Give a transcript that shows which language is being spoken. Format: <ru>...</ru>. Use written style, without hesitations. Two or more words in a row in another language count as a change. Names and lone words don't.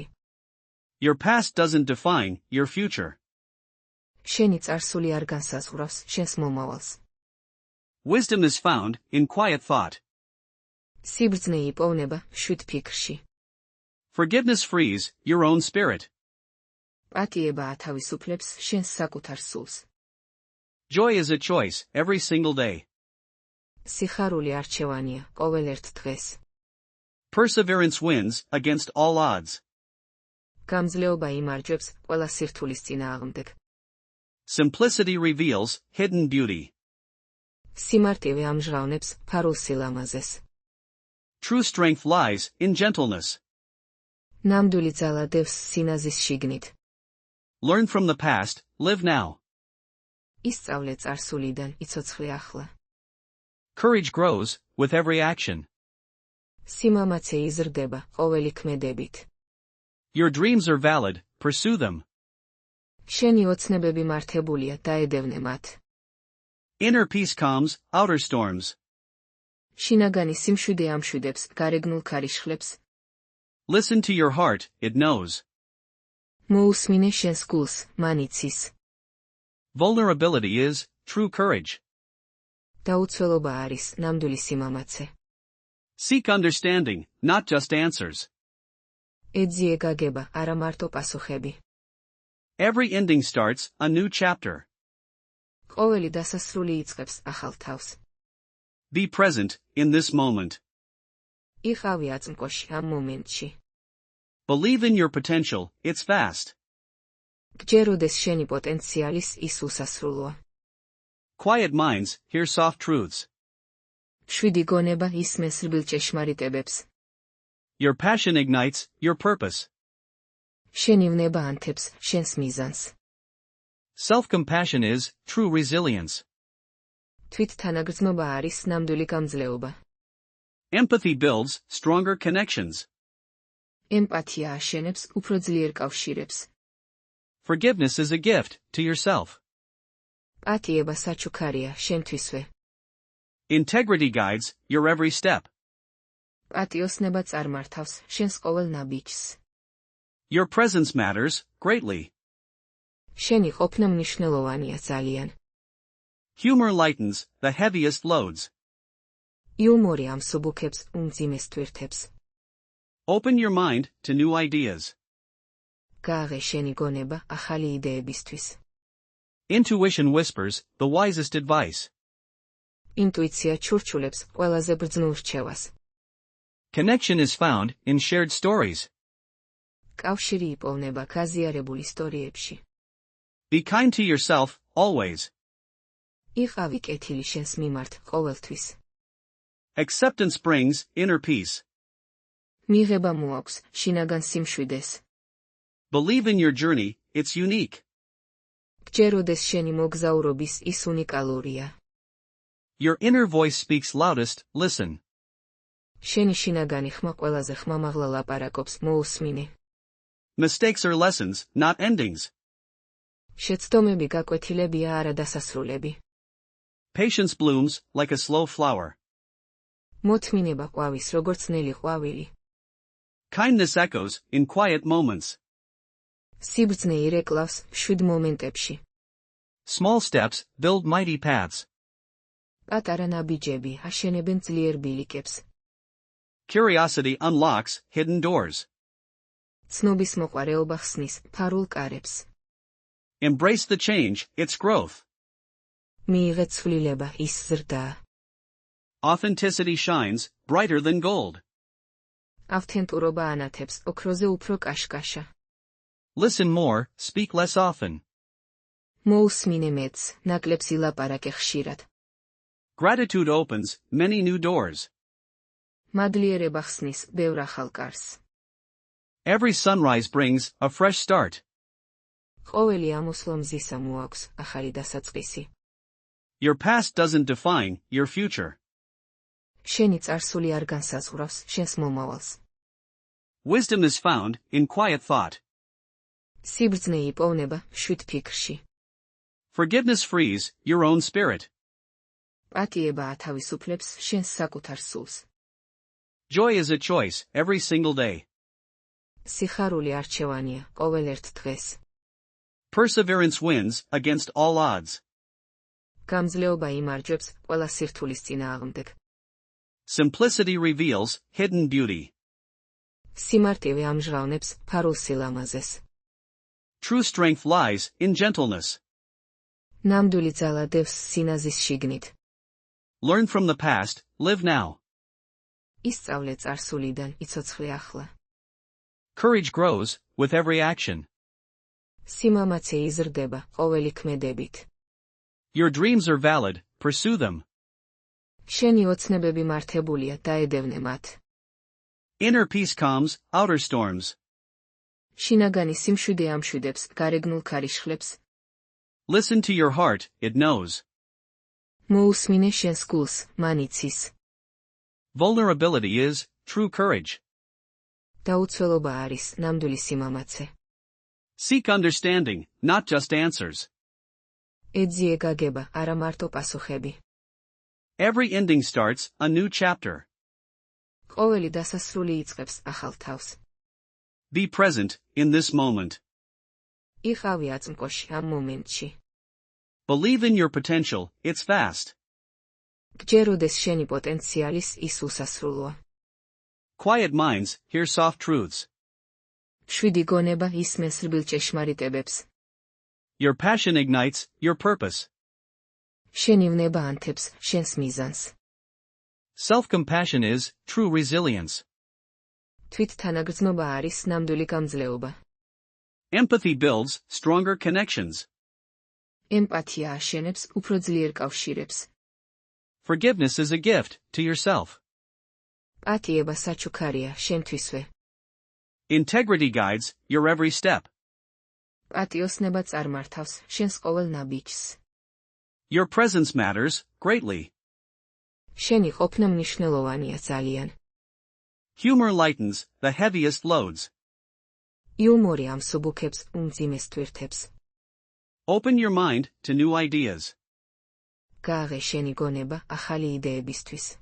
<en>Your past doesn't define your future.</en> <ka>შენი წარსული არ განსაზღვრავს შენს მომავალს.</ka> <en>Wisdom is found in quiet thought.</en> <ka>სიბრძნე იპოვნება მშვიდ ფიქრში.</ka> <en>Forgiveness frees your own spirit.</en> <ka>პატიება ათავისუფლებს შენს საკუთარ სულს.</ka> <en>Joy is a choice every single day.</en> <ka>სიხარული არჩევანია ყოველ ერთ დღეს.</ka> <en>Perseverance wins against all odds.</en> <ka>გამძლეობა იმარჯვებს ყველა სირთულის წინააღმდეგ.</ka> <en>Simplicity reveals hidden beauty.</en> <ka>სიმარტივე ამჟღავნებს ფარულ სილამაზეს.</ka> <en>True strength lies in gentleness.</en> <ka>ნამდვილი ძალა დევს სინაზის შიგნით.</ka> <en>Learn from the past, live now.</en> <ka>ისწავლე წარსულიდან, იცოცხლე ახლა.</ka> <en>Courage grows with every action.</en> <ka>სიმამაცე იზრდება ყოველი ქმედებით.</ka> <en>Your dreams are valid, pursue them.</en> <ka>შენი ოცნებები მართებულია, დაედევნე მათ.</ka> <en>Inner peace calms outer storms.</en> <ka>შინაგანი სიმშვიდე ამშვიდებს გარეგნულ ქარიშხლებს.</ka> <en>Listen to your heart, it knows.</en> <ka>მოუსმინე შენს გულს, მან იცის.</ka> <en>Vulnerability is true courage.</en> <ka>დაუცველობა არის ნამდვილი სიმამაცე.</ka> <en>Seek understanding, not just answers.</en> <ka>ეძიე გაგება, არა მარტო პასუხები.</ka> <en>Every ending starts a new chapter.</en> <ka>ყოველი დასასრული იწყებს ახალ თავს.</ka> <en>Be present in this moment.</en> <ka>იყავი აწმყოში ამ მომენტში.</ka> <en>Believe in your potential, it's fast.</en> <ka>გჯეროდეს შენი პოტენციალის ის უსასრულოა.</ka> <en>Quiet minds hear soft truths.</en> <ka>მშვიდი გონება ისმენს რბილ ჭეშმარიტებებს.</ka> <en>Your passion ignites your purpose.</en> <ka>შენი ვნება ანთებს შენს მიზანს.</ka> <en>Self-compassion is true resilience.</en> <ka>თვითთანაგრძნობა არის ნამდვილი გამძლეობა.</ka> <en>Empathy builds stronger connections.</en> <ka>ემპათია აშენებს უფრო ძლიერ კავშირებს.</ka> <en>Forgiveness is a gift to yourself.</en> <ka>პატიება საჩუქარია შენთვისვე.</ka> <en>Integrity guides your every step.</en> <ka>პატიოსნება წარმართავს შენს ყოველ ნაბიჯს.</ka> <en>Your presence matters greatly.</en> <ka>შენი ყოფნა მნიშვნელოვანია ძალიან.</ka> <en>Humor lightens the heaviest loads.</en> <ka>იუმორი ამსუბუქებს უმძიმეს თვირთებს.</ka> <en>Open your mind to new ideas.</en> <ka>გააღე შენი გონება ახალი იდეებისთვის.</ka> <en>Intuition whispers the wisest advice.</en> <ka>ინტუიცია ჩურჩულებს ყველაზე ბრძნულ რჩევას.</ka> <en>Connection is found in shared stories.</en> <ka>კავშირი იპოვნება გაზიარებულ ისტორიებში.</ka> <en>Be kind to yourself, always.</en> <ka>იყავი კეთილი შენს მიმართ ყოველთვის.</ka> <en>Acceptance brings inner peace.</en> <ka>მიღება მოაქვს შინაგან სიმშვიდეს.</ka> <en>Believe in your journey, it's unique.</en> <ka>გჯეროდეს შენი მოგზაურობის ის უნიკალურია.</ka> <en>Your inner voice speaks loudest, listen.</en> <ka>შენი შინაგანი ხმა ყველაზე ხმამაღლა ლაპარაკობს, მოუსმინე.</ka> <en>Mistakes are lessons, not endings.</en> <ka>შეცდომები გაკვეთილებია, არა დასასრულები.</ka> <en>Patience blooms like a slow flower.</en> <ka>მოთმინება ყვავის როგორც ნელი ყვავილი.</ka> <en>Kindness echoes in quiet moments.</en> <ka>სიბრძნე ირეკლავს მშვიდ მომენტებში.</ka> <en>Small steps build mighty paths.</en> <ka>პატარა ნაბიჯები აშენებენ ძლიერ ბილიკებს.</ka> <en>Curiosity unlocks hidden doors.</en> <ka>ცნობის მოყვარეობა ხსნის ფარულ კარებს.</ka> <en>Embrace the change, its growth.</en> <ka>მიიღე ცვლილება, ის ზრდაა.</ka> <en>Authenticity shines, brighter than gold.</en> <ka>ავთენტურობა ანათებს, ოქროზე უფრო კაშკაშა.</ka> <en>Listen more, speak less often.</en> <ka>მოუსმინე მეც, ნაკლებს ილაპარაკე ხშირად.</ka> <en>Gratitude opens many new doors.</en> <ka>მადლიერება ხსნის, ბევრ ახალ კარს.</ka> <en>Every sunrise brings a fresh start.</en> <ka>ყოველი ამოსვლა მზისა მოაქვს, ახალი დასაწყისი.</ka> <en>Your past doesn't define your future.</en> <ka>შენი წარსული არ განსაზღვრავს შენს მომავალს.</ka> <en>Wisdom is found in quiet thought.</en> <ka>სიბრძნე იპოვნება შვიდ ფიქრში.</ka> <en>Forgiveness frees your own spirit.</en> <ka>პატიება ათავისუფლებს შენს საკუთარ სულს.</ka> <en>Joy is a choice every single day.</en> <ka>სიხარული არჩევანია ყოველ ერთ დღეს.</ka> <en>Perseverance wins against all odds.</en> <ka>გამძლეობა იმარჯვებს ყველა სირთულის წინააღმდეგ.</ka> <en>Simplicity reveals hidden beauty.</en> <ka>სიმარტივე ამჟღავნებს ფარულ სილამაზეს.</ka> <en>True strength lies in gentleness.</en> <ka>ნამდვილი ძალა დევს სინაზის შიგნით.</ka> <en>Learn from the past, live now.</en> <ka>ისწავლე წარსულიდან, იცოცხლე ახლა.</ka> <en>Courage grows with every action.</en> <ka>სიმამაცე იზრდება ყოველი ქმედებით.</ka> <en>Your dreams are valid, pursue them.</en> <ka>შენი ოცნებები მართებულია, დაედევნე მათ.</ka> <en>Inner peace calms outer storms.</en> <ka>შინაგანი სიმშვიდე ამშვიდებს გარეგნულ ქარიშხლებს.</ka> <en>Listen to your heart, it knows.</en> <ka>მოუსმინე შენს გულს, მან იცის.</ka> <en>Vulnerability is true courage.</en> <ka>დაუცველობა არის ნამდვილი სიმამაცე.</ka> <en>Seek understanding, not just answers.</en> <ka>ეძიე გაგება, არა მარტო პასუხები.</ka> <en>Every ending starts a new chapter.</en> <ka>ყოველი დასასრული იწყებს ახალ თავს.</ka> <en>Be present in this moment.</en> <ka>იყავი აწმყოში ამ მომენტში.</ka> <en>Believe in your potential, it's fast.</en> <ka>გჯეროდეს შენი პოტენციალის ის უსასრულოა.</ka> <en>Quiet minds hear soft truths.</en> <ka>შვიდი გონება ისმენს რბილ ჭეშმარიტებებს.</ka> <en>Your passion ignites your purpose.</en> <ka>შენი ვნება ანთებს შენს მიზანს.</ka> <en>Self-compassion is true resilience.</en> <ka>თვითთანაგრძნობა არის ნამდვილი გამძლეობა.</ka> <en>Empathy builds stronger connections.</en> <ka>ემპათია აშენებს უფრო ძლიერ კავშირებს.</ka> <en>Forgiveness is a gift to yourself.</en> <ka>პატიება საჩუქარია შენთვისვე.</ka> <en>Integrity guides your every step.</en> <ka>პატიოსნება წარმართავს შენს ყოველ ნაბიჯს.</ka> <en>Your presence matters greatly.</en> <ka>შენი ყოფნა მნიშვნელოვანია ძალიან.</ka> <en>Humor lightens the heaviest loads.</en> <ka>იუმორი ამსუბუქებს უმძიმეს თვირთებს.</ka> <en>Open your mind to new ideas.</en> <ka>გააღე შენი გონება ახალი იდეებისთვის.</ka>